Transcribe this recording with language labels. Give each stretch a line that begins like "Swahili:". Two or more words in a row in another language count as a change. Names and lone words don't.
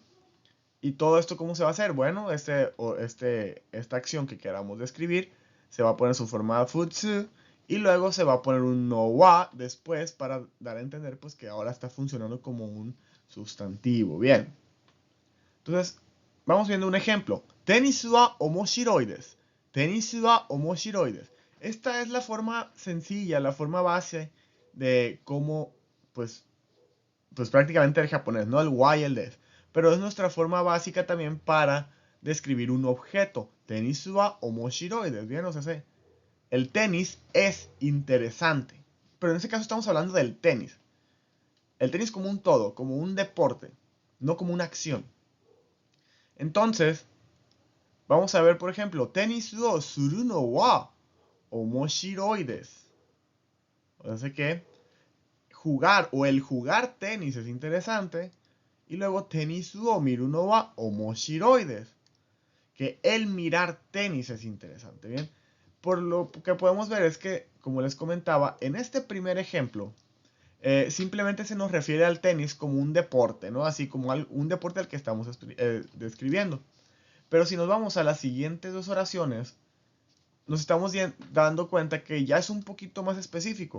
Spanish: ¿Y todo esto cómo se va a hacer? Bueno, esta acción que queramos describir se va a poner en su forma futsu y luego se va a poner un
Japanese: のは
Spanish: después para dar a entender pues que ahora está funcionando como un sustantivo. Bien. Entonces, vamos viendo un ejemplo.
Japanese: テニスは面白いです. テニスは面白いです.
Spanish: Esta es la forma sencilla, la forma base de cómo pues prácticamente el japonés, no el wa y el des. Pero es nuestra forma básica también para describir un objeto.
Japanese: テニスは面白いです.
Spanish: Bien, o sea, el tenis es interesante. Pero en este caso estamos hablando del tenis. El tenis como un todo, como un deporte, no como una acción. Entonces, vamos a ver, por ejemplo,
Japanese: テニスをするのは面白いです.
Spanish: O sea que jugar o el jugar tenis es interesante. Y luego
Japanese: テニスを見るのは面白いです.
Spanish: Que el mirar tenis es interesante, ¿bien? Por lo que podemos ver es que, como les comentaba, en este primer ejemplo, simplemente se nos refiere al tenis como un deporte, ¿no? Así como un deporte al que estamos describiendo. Pero si nos vamos a las siguientes dos oraciones, nos estamos dando cuenta que ya es un poquito más específico.